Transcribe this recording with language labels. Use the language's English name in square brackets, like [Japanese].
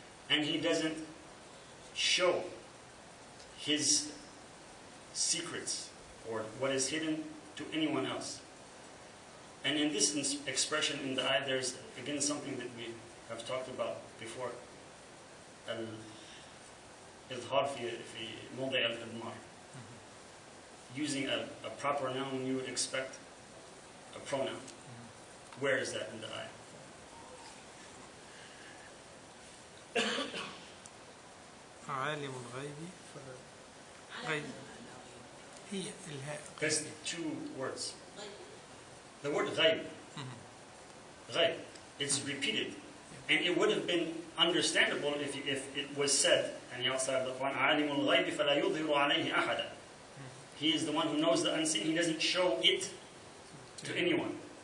[English] And he doesn't show his secrets or what is hidden to anyone else. And in this expression in the ayah, there's again something that we have talked about before. [Arabic] الإظهار في موضع الإضمار. [English] Using a proper noun when you would expect a pronoun. Where is that in the ayah? [Arabic] عالم الغيب فلا غيب هي الهاء. [English] There's two words. The word غيب, غيب, it's repeated. And it would have been understandable if it was said, and outside of the Quran, [Arabic] عالم الغيب فلا يظهر عليه أحدا. [English] He is the one who knows the unseen. He doesn't show it to anyone.